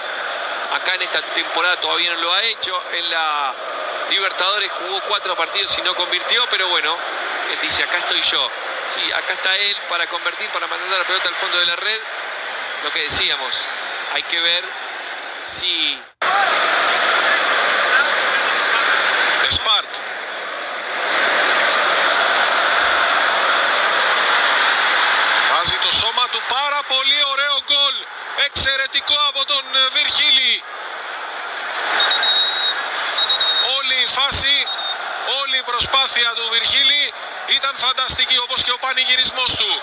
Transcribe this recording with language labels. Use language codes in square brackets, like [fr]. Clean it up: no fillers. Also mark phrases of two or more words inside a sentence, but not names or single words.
[es] Acá en esta temporada todavía no lo ha hecho. En la Libertadores jugó 4 partidos y no convirtió, pero bueno, él dice, acá estoy yo. Sí, acá está él para convertir, para mandar la pelota al fondo de la red. Lo que decíamos, hay que ver si... Σπαρτ. [el] Βάζει το σώμα του, πάρα πολύ ωραίο γκολ. Εξαιρετικό από τον Βιρχίλη. Όλη η φάση, όλη η προσπάθεια του Βιρχίλη ήταν φανταστική, όπως και ο πανηγυρισμός του.